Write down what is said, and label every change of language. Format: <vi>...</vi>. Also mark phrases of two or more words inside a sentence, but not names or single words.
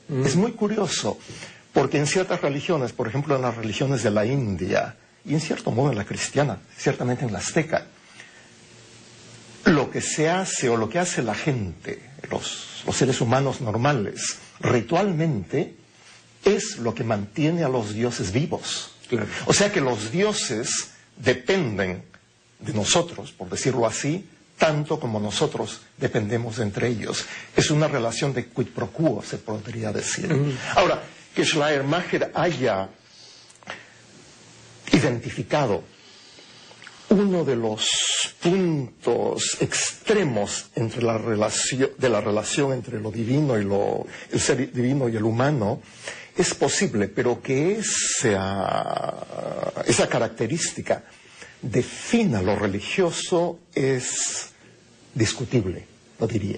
<es>Es muy curioso, porque en ciertas religiones, por ejemplo en las religiones de la India, y en cierto modo en la cristiana, ciertamente en la azteca, lo que se hace o lo que hace la gente, los seres humanos normales, ritualmente, es lo que mantiene a los dioses vivos. Claro. O sea que los dioses dependen de nosotros, por decirlo así, tanto como nosotros dependemos entre ellos. Es una relación de</es> <la>quid pro quo,</la> <es>se podría decir. Ahora, que Schleiermacher haya identificado uno de los puntos extremos entre la relación entre lo divino y el ser divino y el humano, es posible, pero que esa característica defina lo religioso es discutible, lo diría.</es>